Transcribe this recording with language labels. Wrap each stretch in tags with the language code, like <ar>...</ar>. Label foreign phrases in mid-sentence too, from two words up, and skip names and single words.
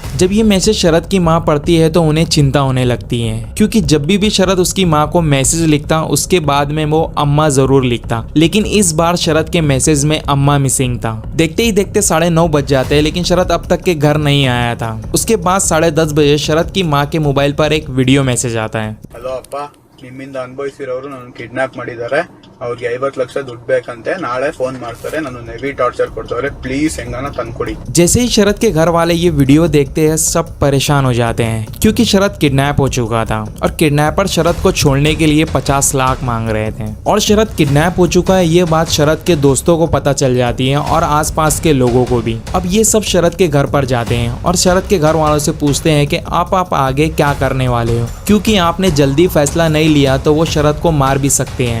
<hi>जब ये मैसेज शरद की माँ पढ़ती है तो उन्हें चिंता होने लगती है, क्योंकि जब भी शरद उसकी माँ को मैसेज लिखता उसके बाद में वो अम्मा जरूर लिखता, लेकिन इस बार शरद के मैसेज में अम्मा मिसिंग था। देखते ही देखते 9:30 बज जाते हैं, लेकिन शरद अब तक के घर नहीं आया था। उसके बाद 10:30 बजे शरद की माँ के मोबाइल पर एक वीडियो मैसेज आता है।</hi> <kn>हेलो अप्पा, ನಿಮ್ಮಿಂದ ಅನುಭವಿಸಿರೋರು ನನ್ನ ಕಿಡ್ನಾಪ್ ಮಾಡಿದ್ದಾರೆ, ಅವ್ರಿಗೆ 50 ಲಕ್ಷ ದುಡ್ಡು ಬೇಕಂತೆ, ನಾಳೆ ಫೋನ್ ಮಾಡ್ತಾರೆ, ನಾನು</kn> <en>heavy torture</en> <kn>ಕೊಡ್ತಾರೆ, ಪ್ಲೀज ಹೆಂಗಾನ ತಂದ್ಕೊಡಿ।</kn> <hi>जैसे ही शरद के घर वाले ये वीडियो देखते हैं सब परेशान हो जाते हैं, क्योंकि शरद किडनैप हो चुका था और किडनैपर शरद को छोड़ने के लिए 50 लाख मांग रहे थे। और शरद किडनैप हो चुका है ये बात शरद के दोस्तों को पता चल जाती है और आसपास के लोगों को भी। अब ये सब शरद के घर पर जाते हैं और शरद के घर वालों से पूछते हैं कि आप आगे क्या करने वाले हो, क्योंकि आपने जल्दी फैसला नहीं लिया तो वो शरद को मार भी सकते हैं।</hi>